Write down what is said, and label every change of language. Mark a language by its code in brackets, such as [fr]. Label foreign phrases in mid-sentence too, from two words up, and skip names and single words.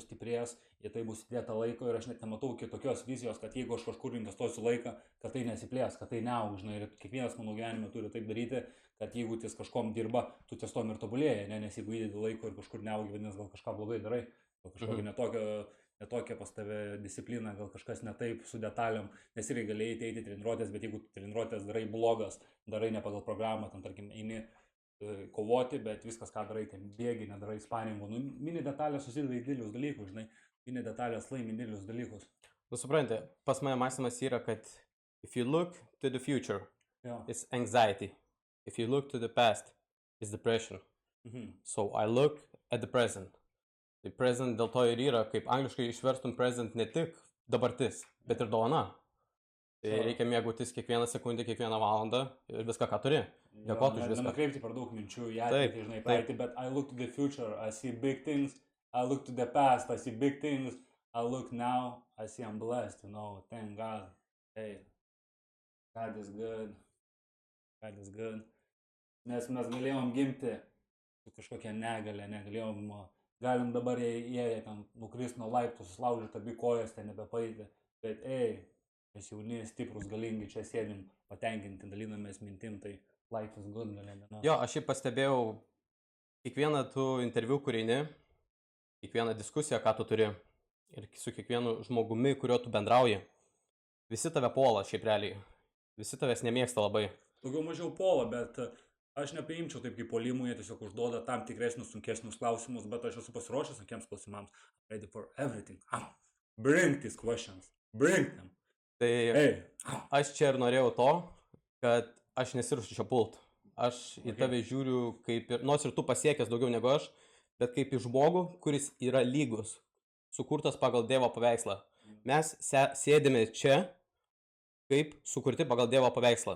[lt] stiprės, į tai bus įdėta laiko ir aš net nematau kitokios vizijos, kad jeigu aš kažkur investuosiu laiką, kad tai nesiplės, kad tai neaugs, žinai, ir kiekvienas mano gyvenime turi taip daryti, kad jeigu ties kažkom dirba, tu ties tom ir tobulėji, nes jeigu įdedi laiko ir kažkur neaugi, vadinasi, gal kažką blogai darai, gal kažkokia netokia pas tave disciplina, gal kažkas ne taip su detaliam, nes irgi galėjai eiti treniruotės, bet jeigu treniruotės darai blogas, darai ne pagal programą, tam tarkim eini kovoti, bet viskas, ką darai, ten bėgi, nedarai spaningų. Mini detalės susideda į didelius dalykus, žinai. Mini detalės laimi didelius dalykus. Supranti, pas mane mąstymas yra, kad [en] if you look to the future, it's anxiety. If you look to the past, it's depression. So I look at the present. [lt] Tai present dėl to ir yra, kaip angliškai išverstum present ne tik dabartis, bet ir dovana. Tai reikia mėgautis kiekvieną sekundę, kiekvieną valandą ir viską, ką turi. Dėkoti už viską. Nenukreipti per daug minčių į ateitį, žinai, praeitį, bet [en] I look to the future, I see big things, I look to the past, I see big things, I look now, I see I'm blessed, you know, thank God, hey, God is good, God is good. [lt] Nes mes galėjom gimti su kažkokia negalė, galim dabar jie ten nukrist nuo laiptų, suslaužyti abi kojas, ten nebepaeiti, bet mes jauni, stiprus, galingi, čia sėdim, patenkinti, dalinamės mintim, tai [en] life is good, [lt] galėjome. Jo, aš jį pastebėjau, kiekvieną tu interviu, kur eini, kiekvieną diskusiją, ką tu turi, ir su kiekvienu žmogumi, kuriuo tu bendrauji, visi tave puola šiaip realiai, visi tavęs nemėgsta labai. Daugiau mažiau puola, bet aš nepriimčiau taip kaip puolimų, jie tiesiog užduoda tam tikresnius, sunkesnius klausimus, bet aš esu pasiruošęs tokiems klausimams. [en] Ready for everything. Bring these questions. Bring them. [lt] Tai aš čia ir norėjau to, kad aš nesiruošiu čia pult. Aš į tave žiūriu kaip ir, nors ir tu pasiekęs daugiau negu aš, bet kaip į žmogų, kuris yra lygus, sukurtas pagal Dievo paveikslą. Mes sėdime čia kaip sukurti pagal Dievo paveikslą.